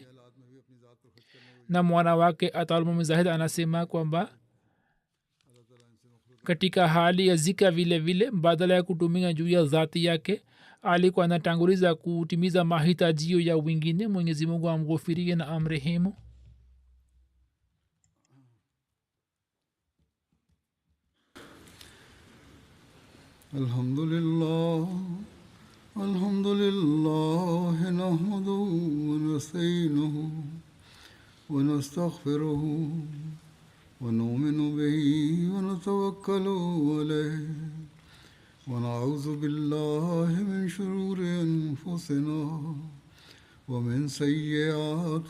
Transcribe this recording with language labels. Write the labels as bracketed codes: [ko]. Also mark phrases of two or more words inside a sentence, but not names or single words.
[sw] Na mwana wake atalmu zahid anasema kwamba katika hali ya zika vile vile badala ya kutumia juu ya dhati yake alikuwa anatanguliza kutimiza mahitajio ya wengine. Mwenyezi Mungu amghufirie na amrehemu. [ar] الحمد لله نحمده ونستعينه ونستغفره ونؤمن به ونتوكل عليه ونعوذ بالله من شرور أنفسنا ومن سيئات